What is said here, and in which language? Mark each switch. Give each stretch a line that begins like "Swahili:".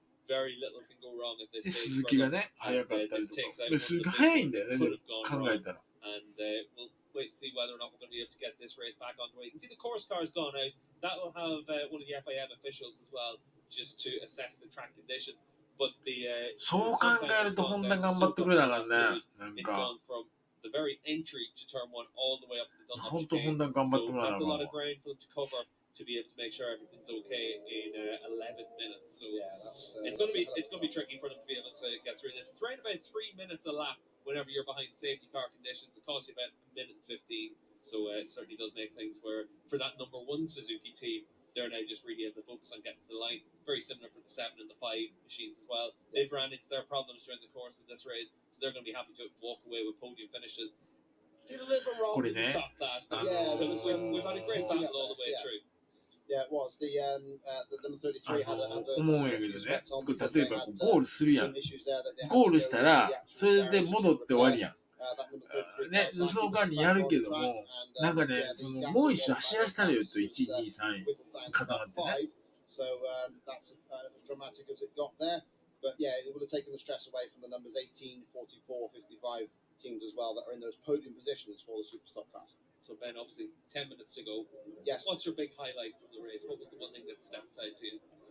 Japanese: で、鈴木がね、速かったりとか。鈴木速いんだよね、でも考えたら。
English: And we'll wait to see whether or not we're going to be able to get this race back on the way. You can see the course car's gone out. That will have one of the FIM officials as well, just to assess the track conditions. But the
Japanese: そう考えるとホンダ頑張ってくれながらね。なんか。
English: The very entry to turn one all the way up to the Dunlop.
Japanese: 本当ホンダ頑張ってくれながら。
English: So that's a lot of ground for them to cover to be able to make sure everything's okay in 11 minutes. So it's going to be tricky for them to be able to get through this. It's around about 3 minutes a lap whenever you're behind safety car conditions. It costs you about 1 minute and 15. So it certainly does make things where for that number 1 Suzuki team, they're now just really able to focus on getting to the line. Very similar for the 7 and the 5 machines as well. They've ran into their problems during the course of this race, so they're going to be happy to walk away with podium finishes. Did a little bit wrong to stop last time, because we've had a great battle all the way through. Yeah, it was. The number 33 had a
Japanese: 思うんやけどね、例えばゴールするやん。ゴールしたら、それで戻って終わりやん。ね、その間にやるけども、なんかね、そのもう一周走らせたらよと1位、2位、3位固まってね。
English: So that's as dramatic as it got there. But yeah, it would have taken the stress away from the numbers 18, 44, 55 teams as well that are in those podium positions for the Superstock class. So Ben, obviously 10 minutes to go. Yes. What's your big highlight from the race? What was the one thing that stands out to you?